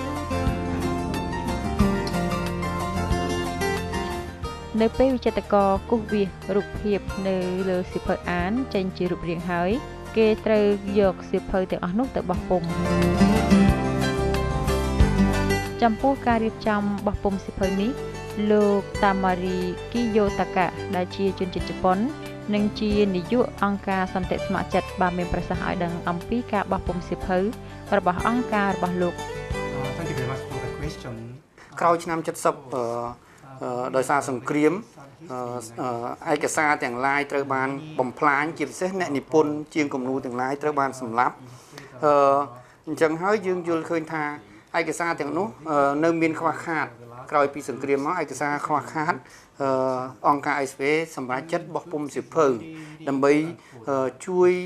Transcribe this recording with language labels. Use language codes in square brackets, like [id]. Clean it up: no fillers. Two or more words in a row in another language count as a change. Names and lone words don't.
[km] នៅពេលវិចិត្រករគូសវាសរូបភាពនៅលើសៀវភៅអានចេញជារូបរាងហើយគេត្រូវយកសៀវភៅទាំងអស់នោះទៅបោះពុម្ពចំពោះការរៀបចំបោះពុម្ពសៀវភៅនេះលោកតាម៉ារីគីយ៉ូតាកាដែលជាជនជាតិជប៉ុននិងជានាយកអង្គការសន្តិស្ម័គ្រចិត្តបានមានប្រសាសន៍ឲ្យដឹងអំពីការបោះពុម្ពសៀវភៅរបស់អង្គការរបស់លោក [en] Thank you very much for the question [km] ក្រោយឆ្នាំ70ដោយសារសង្គ្រាមឯកសារទាំងឡាយត្រូវបានបំផ្លាញជាពិសេសអ្នកនិពន្ធជាងគំនូរទាំងឡាយត្រូវបានសម្លាប់អញ្ចឹងហើយយើងយល់ឃើញថាឯកសារទាំងនោះនៅមានខ្វះខាតក្រោយពីសង្គ្រាមមកឯកសារខ្វះខាតអង្គការ SV សម្រាប់ចិត្តបោះពុម្ពសៀវភៅដើម្បីជួ